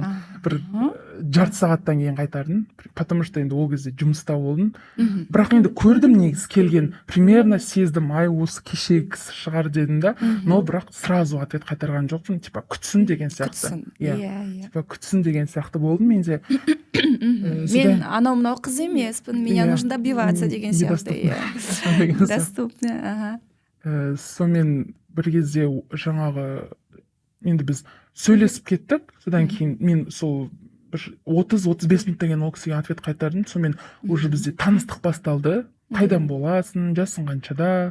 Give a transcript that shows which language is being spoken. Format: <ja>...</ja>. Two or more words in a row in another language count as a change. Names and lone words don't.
<kk>Бір жарты сағаттан кейін қайтардым,</kk> <ru>потому что</ru> <kk>енді ол кезде жұмыста болдым. Бірақ енді көрдім негізі келген, примерно сездім, ай осы кешегі кісі шығар дедім да, но бірақ</kk> <ru>сразу ответ</ru> <kk>қайтарған жоқпын, типа күтсін деген сияқты. Типа күтсін деген сияқты болдым менде. Мен анау мынау қыз емеспін,</kk> <ru>меня нужно добиваться</ru> <kk>деген сияқты.</kk> <ru>Доступно.</ru> <kk>Сонымен бір кезде жаңағы енді біз сөйлесіп кеттік, содан кейін мен сол 30-35 минуттан кейін ол кісіге ответ қайтардым. Сонымен уже бізде таныстық басталды. Қайдан боласың, жасың қаншада?</kk>